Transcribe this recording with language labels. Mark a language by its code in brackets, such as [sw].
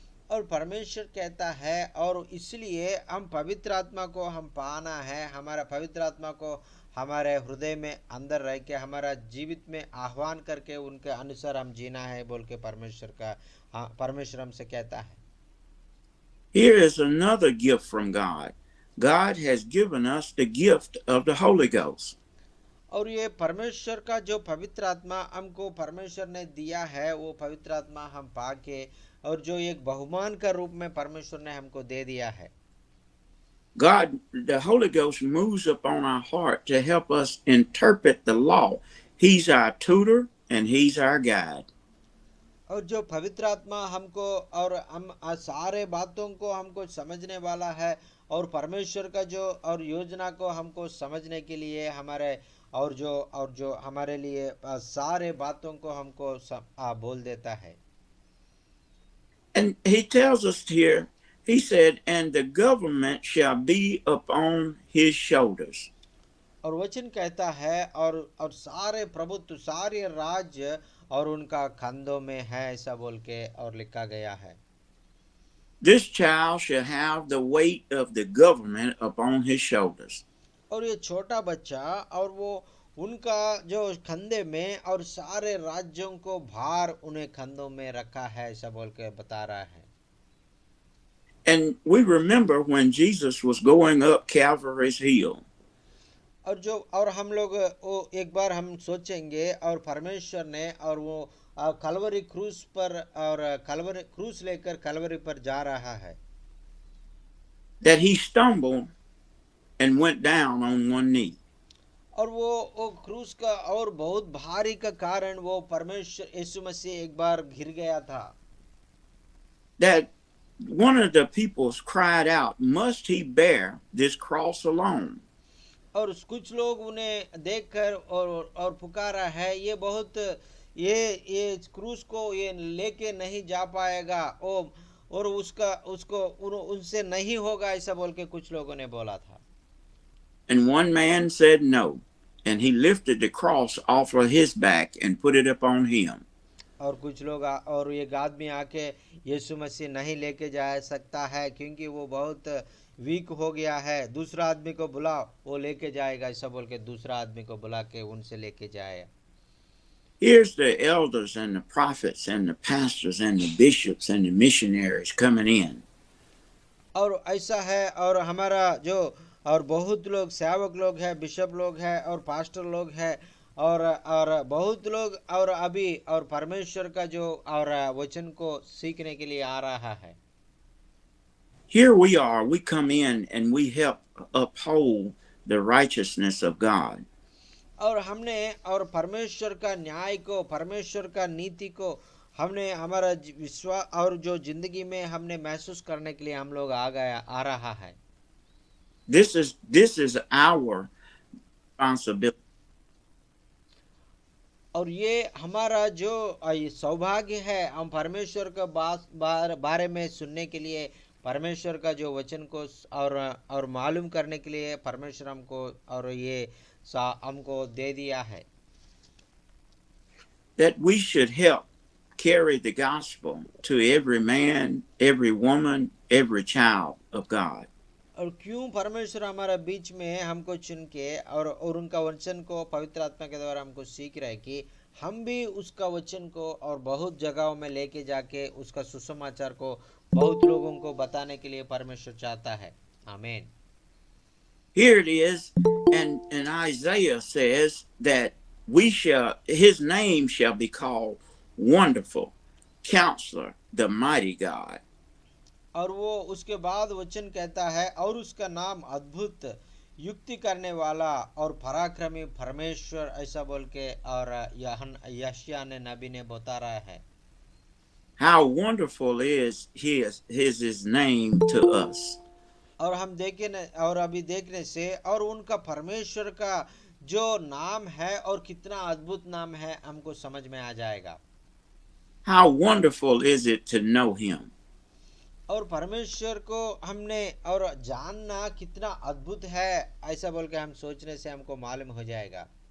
[hi] और परमेश्वर कहता है और इसलिए हम पवित्र आत्मा को हम पाना है, हमारा पवित्र आत्मा को हमारे हृदय में अंदर रह के हमारा जीवित में आह्वान करके उनके अनुसार हम जीना है बोल के परमेश्वर हमसे कहता है। [en] Here is another gift from God. God has given us the gift of the Holy Ghost. [hi] और ये परमेश्वर का जो पवित्र आत्मा हमको परमेश्वर ने दिया है, वो पवित्र आत्मा हम पाके और जो एक बहुमान का रूप में परमेश्वर ने हमको दे दिया है। [en] God, the Holy Ghost moves upon our heart to help us interpret the law. He's our tutor and he's our guide. [hi] और जो पवित्र आत्मा हमको और हम सारे बातों को हमको समझने वाला है और परमेश्वर का जो और योजना को हमको समझने के लिए हमारे और जो हमारे लिए सारे बातों को हमको बोल देता है। [en] And he tells us here, he said, and the government shall be upon his shoulders. [hi] और वचन कहता है और सारे प्रभुत्व सारे राज्य और उनका कंधों में है, ऐसा बोल के और लिखा गया है। [en] This child shall have the weight of the government upon his shoulders. [hi] और ये छोटा बच्चा और वो उनका जो कंधे में और सारे राज्यों को भार उन्हें कंधों में रखा है, ऐसा बोल के बता रहा है। [en] And we remember when Jesus was going up Calvary's hill. [hi] और हम लोग वो एक बार हम सोचेंगे और परमेश्वर ने और वो कलवरी क्रूस पर और कलवरी क्रूस लेकर कलवरी पर जा रहा है। [en] That he stumbled and went down on one knee. [hi] और वो क्रूस का और बहुत भारी का कारण वो परमेश्वर यीशु मसीह एक बार गिर गया था। [en] That one of the people cried out, must he bear this cross alone? [hi] और कुछ लोग उन्हें देखकर और पुकारा है, ये बहुत ये क्रूस को ये लेके नहीं जा पाएगा और उसको उनसे नहीं होगा, ऐसा बोल के कुछ लोगों ने बोला था। [en] And one man said no, and he lifted the cross off of his back and put it upon him. [hi] और कुछ लोग और एक आदमी आके यीशु मसीह नहीं लेके जा सकता है क्योंकि वो बहुत वीक हो गया है, दूसरा आदमी को बुलाओ वो लेके जाएगा, ऐसा बोल के दूसरा आदमी को बुला के उनसे लेके जाए। [en] Here's the elders and the prophets and the pastors and the bishops and the missionaries coming in. [hi] और ऐसा है और हमारा जो और बहुत लोग सेवक लोग हैं, बिशप लोग हैं और पास्टर लोग हैं और बहुत लोग और अभी और परमेश्वर का जो और वचन को सीखने के लिए आ रहा है। [en] Here we are, we come in and we help uphold the righteousness of God. [hi] और हमने और परमेश्वर का न्याय को, परमेश्वर का नीति को हमने हमारा विश्वास और जो जिंदगी में हमने महसूस करने के लिए हम लोग आ रहा है। [en] This is our responsibility. [hi] और ये हमारा जो सौभाग्य है, हम परमेश्वर का बारे में सुनने के लिए, परमेश्वर का जो वचन को और मालूम करने के लिए परमेश्वर हमको और ये हमको दे दिया है। [en] That we should help carry the gospel to every man, every woman, every child of God. [hi] और क्यों परमेश्वर हमारे बीच में हमको चुन के और उनका वचन को पवित्र आत्मा के द्वारा हमको सीख रहा है कि हम भी उसका वचन को और बहुत जगहों में लेके जाके उसका सुसमाचार को बहुत लोगों को बताने के लिए परमेश्वर चाहता है। आमीन। [en] Here it is, and Isaiah says that his name shall be called Wonderful, Counselor, the Mighty God. [hi] और वो उसके बाद वचन कहता है और उसका नाम अद्भुत, युक्ति करने वाला और पराक्रमी परमेश्वर, ऐसा बोल के और यशायाह ने नबी ने बता रहा है। [en] How wonderful is his name to us. [hi] और हम देखें और अभी देखने से और उनका परमेश्वर का जो नाम है और कितना अद्भुत नाम है हमको समझ में आ जाएगा। [en] How wonderful is it to know him. [hi] और परमेश्वर को हमने और जानना कितना अद्भुत है, ऐसा बोल के हम सोचने से हमको मालूम हो जाएगा।